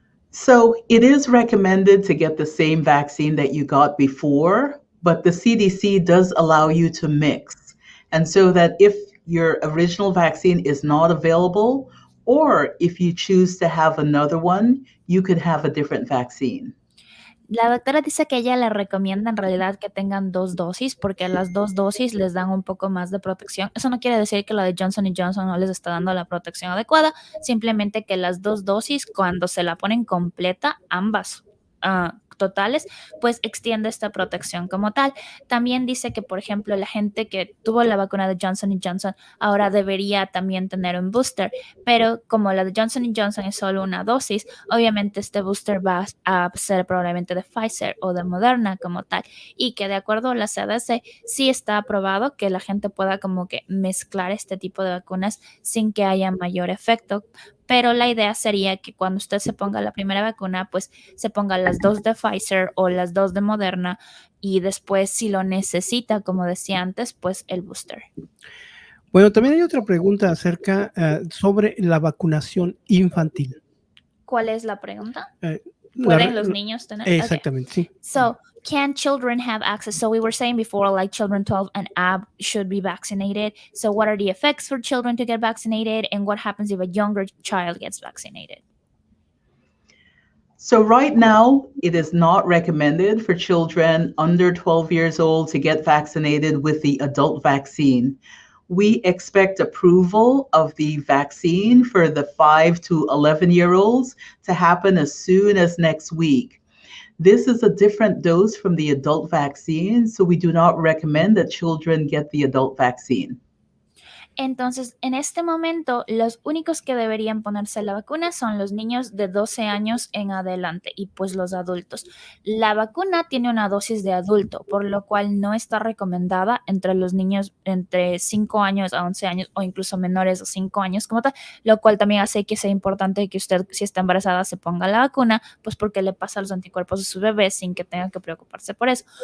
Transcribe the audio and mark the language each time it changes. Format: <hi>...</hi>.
<en>So it is recommended to get the same vaccine that you got before, but the CDC does allow you to mix. And so that if your original vaccine is not available, or if you choose to have another one, you could have a different vaccine.</en> <es>La doctora dice que ella le recomienda en realidad que tengan 2 dosis porque las 2 dosis les dan un poco más de protección. Eso no quiere decir que la de Johnson Johnson no les está dando la protección adecuada, simplemente que las 2 dosis, cuando se la ponen completa, ambas totales, pues extiende esta protección como tal. También dice que, por ejemplo, la gente que tuvo la vacuna de Johnson Johnson ahora debería también tener un booster, pero como la de Johnson Johnson es solo una dosis, obviamente este booster va a ser probablemente de Pfizer o de Moderna como tal, y que de acuerdo a la CDC sí está aprobado que la gente pueda como que mezclar este tipo de vacunas sin que haya mayor efecto. Pero la idea sería que cuando usted se ponga la primera vacuna, pues se ponga las 2 de Pfizer o las 2 de Moderna y después, si lo necesita, como decía antes, pues el booster. Bueno, también hay otra pregunta acerca sobre la vacunación infantil. ¿Cuál es la pregunta? ¿Pueden los niños tener? Exactamente, okay. Sí.</es> <en>So, can children have access? So we were saying before, like children 12 and up should be vaccinated. So what are the effects for children to get vaccinated, and what happens if a younger child gets vaccinated? So right now, it is not recommended for children under 12 years old to get vaccinated with the adult vaccine. We expect approval of the vaccine for the 5 to 11-year-olds to happen as soon as next week. This is a different dose from the adult vaccine, so we do not recommend that children get the adult vaccine.</en> <es>Entonces, en este momento, los únicos que deberían ponerse la vacuna son los niños de 12 años en adelante y pues los adultos. La vacuna tiene una dosis de adulto, por lo cual no está recomendada entre los niños entre 5 años a 11 años o incluso menores de 5 años como tal, lo cual también hace que sea importante que usted, si está embarazada, se ponga la vacuna, pues porque le pasa los anticuerpos a su bebé sin que tenga que preocuparse por eso.</es>